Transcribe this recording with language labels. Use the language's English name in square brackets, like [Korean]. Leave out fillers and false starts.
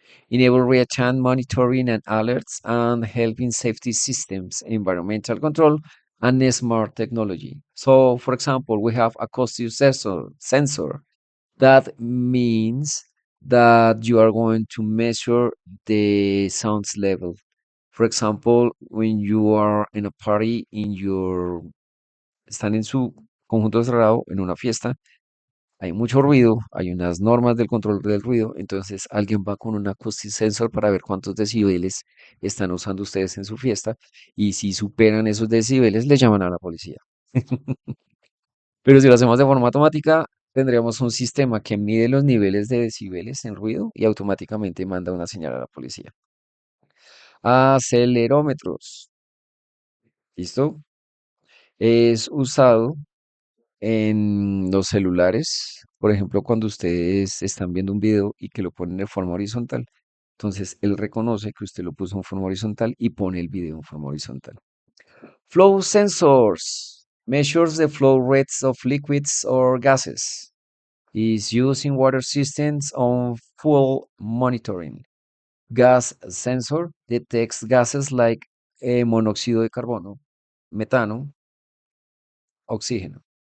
[English] Enable real-time monitoring and alerts, and helping safety systems, environmental control, and smart technology. So, for example, we have acoustic sensor. That means that you are going to measure the sounds level. For example, when you are in a party [Spanish] están en su conjunto cerrado, en una fiesta, hay mucho ruido, hay unas normas del control del ruido, entonces alguien va con un acoustic sensor para ver cuántos decibeles están usando ustedes en su fiesta, y si superan esos decibeles, le llaman a la policía. Pero si lo hacemos de forma automática, tendríamos un sistema que mide los niveles de decibeles en ruido y automáticamente manda una señal a la policía. Acelerómetros. ¿Listo? Es usado en los celulares, por ejemplo, cuando ustedes están viendo un video y que lo ponen de forma horizontal, entonces él reconoce que usted lo puso en forma horizontal y pone el video en forma horizontal. [English] Flow sensors measures the flow rates of liquids or gases. Is used in water systems on fuel monitoring. Gas sensor detects gases like [Spanish] monóxido de carbono, metano, oxígeno.